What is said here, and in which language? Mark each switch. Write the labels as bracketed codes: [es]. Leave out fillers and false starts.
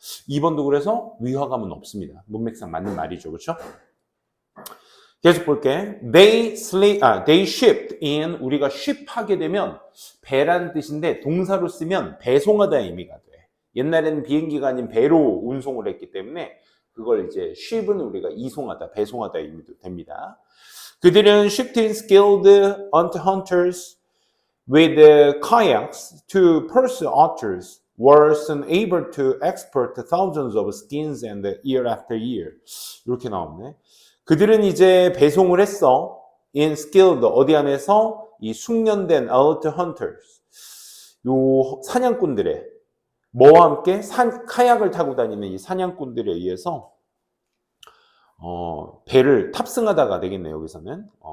[ko] 2번도 그래서 위화감은 없습니다. 문맥상 맞는 말이죠. 그렇죠? 계속 볼게. [en] They shipped in, [ko] 우리가 ship 하게 되면 배라는 뜻인데 동사로 쓰면 배송하다의 의미가 돼. 옛날에는 비행기가 아닌 배로 운송을 했기 때문에 그걸 이제 ship은 우리가 이송하다, 배송하다의 의미도 됩니다. 그들은 [en] shipped in skilled hunters with kayaks to pursue otters, were soon able to export thousands of skins and year after year. [ko] 이렇게 나오네. 그들은 이제 배송을 했어. [en] in skilled, [ko] 어디 안에서? 이 숙련된 [en] alert hunters. [ko] 요 사냥꾼들의, 뭐와 함께? 카약을 타고 다니는 이 사냥꾼들에 의해서 배를 탑승하다가 되겠네, 여기서는.